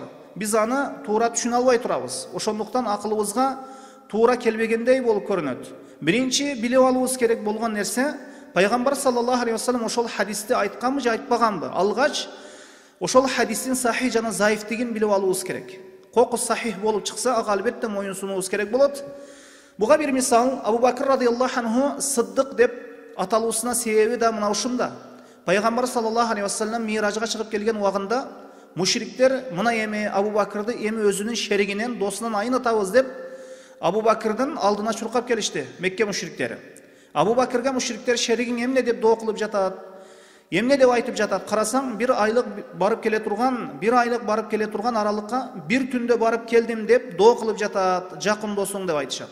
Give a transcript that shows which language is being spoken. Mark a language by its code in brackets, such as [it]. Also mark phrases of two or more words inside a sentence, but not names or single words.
[ky] Биз аны туура түшүнө албай турабыз. Ошондуктан акылыбызга туура келбегендей болуп көрүнөт. Биринчи билип алуубуз керек болгон нерсе, пайгамбар [ar] صلى الله عليه وسلم [ky] ошол хадисти айтканбы же айтпаганбы? Алгач ошол хадистин сахих жана заифтигин билип алуубуз керек. Кокус сахих болуп чыкса, ага албетте моюнсунуубуз керек болот. Буга бир мисал, Абу Бакр [ar] رضي الله عنه [ky] сыддык деп аталуусуна себеби да мына ушунда. Пайгамбар [ar] صلى الله عليه وسلم [ky] миражга чыгып келген убагында мушриктер мына эми Абу Бакрды эми өзүнүн шеригинен, досунан айнытабыз деп Абу Бакрдын алдына чуркап келишти, Мекке мушриктери. Абу Бакрга мушриктер шеригиң эмне деп доо кылып жатат, эмне деп айтып жатат? Карасаң, бир айлык барып келе турган аралыкка бир түндө барып келдим деп доо кылып жатат, жакын досуң деп айтышат.